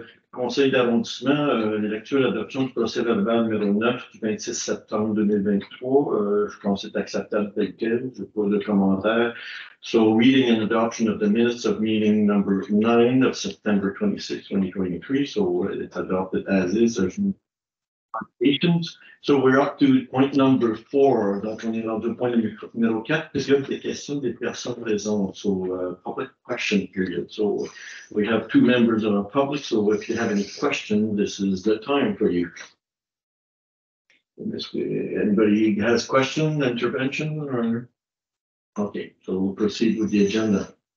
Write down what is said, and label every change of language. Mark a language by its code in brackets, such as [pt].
[fr] Conseil d'arrondissement, les lectures d'adoption du procès-verbal numéro 9 du 26 septembre 2023. Je pense que c'est acceptable tel quel. Je n'ai pas de commentaires. [en] So, reading and adoption of the minutes of meeting number 9 of September 26, 2023. So, it's adopted as is. So, we're up to point number 4. [fr] Donc, on est dans le point numéro 4, parce qu'il y a des questions des personnes présentes. [en] So, public question period. So, we have 2 members of our public. So, if you have any questions, this is the time for you. Anybody has question, intervention, or? Okay, so we'll proceed with the agenda.